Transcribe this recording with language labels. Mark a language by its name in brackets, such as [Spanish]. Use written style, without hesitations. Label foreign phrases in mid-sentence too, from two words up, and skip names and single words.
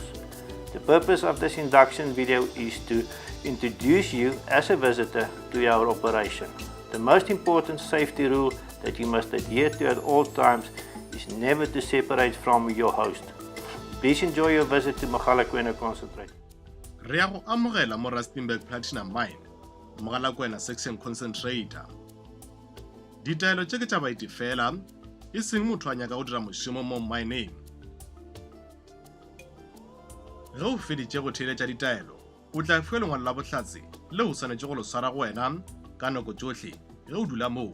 [English] The purpose of this induction video is to introduce you as a visitor to our operation. The most important safety rule that you must adhere to at all times is never to separate from your host. Please enjoy your visit to Mogalakwena Concentrator. [Northern Sotho] Re a go amogela mo Rustenburg Platinum Mine, Mogalakwena Section Concentrator. Ditaelo tše ke tša baeti fela, e seng motho a nyaka go dira mošomo mo mineng. Ge o feditše go theeletša ditaelo, o tla fiwa lengwalo la bohlatse leo o swanetše go lo swara go wena ka nako tšohle ge o dula moo.